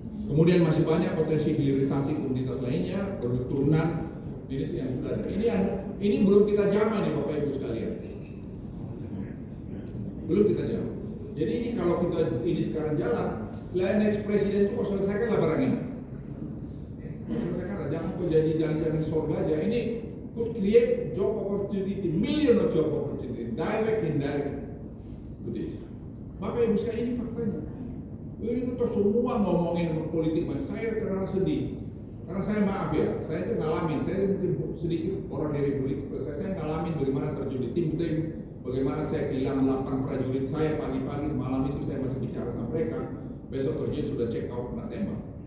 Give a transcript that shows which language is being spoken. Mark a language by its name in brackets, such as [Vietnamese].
[Indonesian] Kemudian masih banyak potensi hilirisasi komunitas lainnya, produk turunan, ini yang sudah ada. Ini belum kita jamah nih Bapak Ibu sekalian. Belum kita jamah. Jadi ini kalau kita ini sekarang jalan, next presiden itu selesaikanlah barang ini. Selesaikanlah, jangan kau jangan surga aja. [English] Ini could create job opportunity, million of job opportunity, direct, indirect to this. [Indonesian] Bapak Ibu sekalian, ini faktanya. Ini kita semua ngomongin politik, mas. Saya terlalu sedih. Karena saya maaf ya, saya itu ngalamin, saya mungkin sedikit orang dari politik, saya ngalamin bagaimana terjun di tim-tim, bagaimana saya kehilangan 8 prajurit saya pagi-pagi, malam itu saya masih bicara sama mereka, besok terjun sudah check out kena tembak.